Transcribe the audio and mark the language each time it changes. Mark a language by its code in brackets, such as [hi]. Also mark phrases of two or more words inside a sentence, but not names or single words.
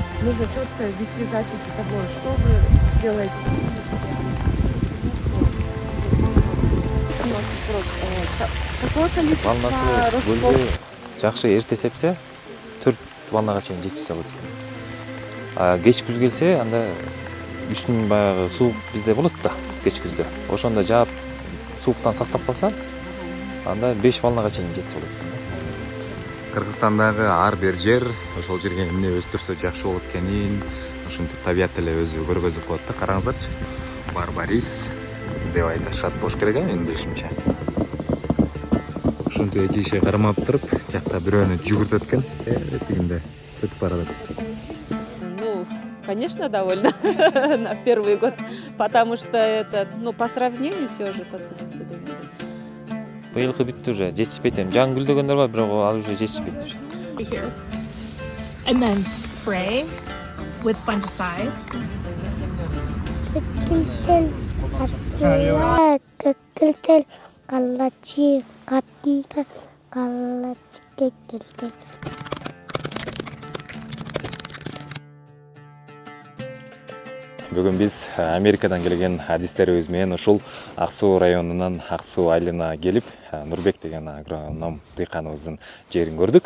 [ru] нужно четко вести записи того, что вы делаете. Какое количество [ky] Ваннасы [ru] ростов? [ky] гөлгө жакшы эрте сепсе 4 ваннага чейин жеткизе алат экен. Кеч күз келсе анда үстүн баягы суук бизде болот да кеч күздө. Ошондо жаап сууктан сактап калса анда 5 ваннага чейин жетсе болот экен. Кыргызстандагы ар бир жер ошол жерге эмне өстүрсө жакшы болот экенин ушинтип табият эле өзү көргөзүп коет да. Караңыздарчы. Барбарис деп айтышат болуш керек менин билишимче. Ушинтип эки киши кармап туруп, жакта бирөөнү жүгүртөт экен. Тигинде өтүп барат. [ru] Ну, конечно, довольно на первый год, потому что это, ну, по сравнению все же посмотрите. [ky] Быйылкы бүттү уже, жетишпейт эми. Жаңы гүлдөгөндөр бар, бирок ал уже жетишпейт уже. [en] Here. And then spray with fungicide. Кекилтел асуа, кекилтел калачи, катынта калачи кекилтел. [ky] Бүгүн биз Америкадан келген адистерибиз менен ушул Ак Суу районунан Ак Суу айылына келип, Нурбек деген агроном дыйканыбыздын жерин көрдүк.